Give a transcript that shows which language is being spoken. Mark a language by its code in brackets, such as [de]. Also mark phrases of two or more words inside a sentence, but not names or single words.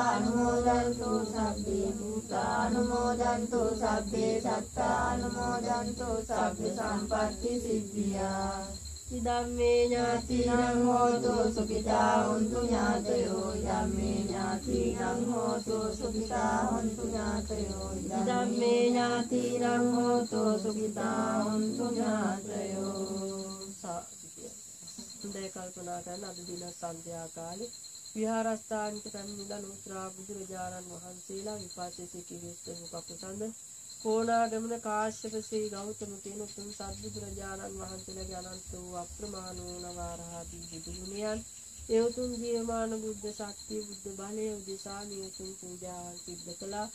[pi] අනුමෝදන්තු සබ්බේ භූතා අනුමෝදන්තු සබ්බේ සත්තා අනුමෝදන්තු සබ්බ සම්පත්ති සිද්ධියා ඉදම්මේ ඥාතිනං හෝතු සුඛිතා හොන්තු ඥාතයෝ ඉදම්මේ ඥාතිනං හෝතු සුඛිතා හොන්තු ඥාතයෝ ඉදම්මේ ඥාතිනං හෝතු සුඛිතා හොන්තු ඥාතයෝ [si] හොඳයි කල්පනා කරන අද දින සන්ධ්‍යා කාලේ විහාරස්ථානික පැමිණිලා නුත්‍රා බුදුරජාණන් වහන්සේලා විපාසයේ සිටිවිස්ස මුකප්පසඳ කෝණාගමන කාශ්‍යප ශ්‍රී ගෞතම කියන උතුම් සත්බුදුරජාණන් වහන්සේලාගේ අනන්ත වූ අප්‍රමාණ වූ නවාරහදී බුදු ගුණයන් ඒ උතුම් ජීවමාන බුද්ධ ශක්තිය බුද්ධ බලය උදෙසා මේ උතුම් පූජාවන් සිද්ධ කළා.